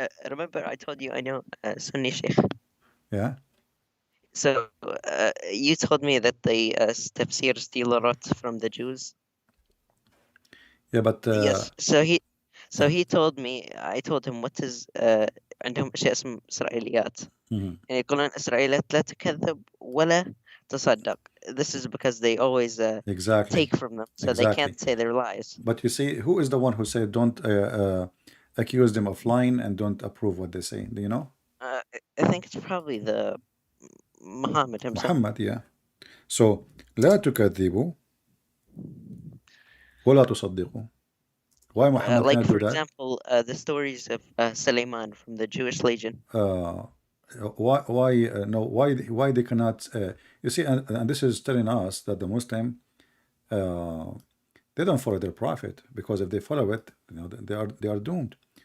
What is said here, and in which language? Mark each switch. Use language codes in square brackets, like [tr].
[en] Remember, I told you I know Sunni Sheikh. Yeah. So you told me that the tafsir steal a lot from the Jews. Yeah, but yes. So he told me. I told him, what is [ar] عندهم أشياء اسمها إسرائيليات. Mhm. يعني يقولون إسرائيليات لا تكذب ولا تصدق. [en] This is because they always Exactly. take from them, so they Exactly. can't say they're lies. But you see, who is the one who said don't accuse them of lying and don't approve what they say? Do you know? I think it's probably the Muhammad himself. Muhammad, yeah. So [ar] لا تكذبوا ولا تصدقوا. [en] Why Muhammad Like cannot for do that? example, the stories of Suleiman from the Jewish Legion. Why they cannot? You see, and this is telling us that the Muslim they don't follow their prophet, because if they follow it, they are doomed.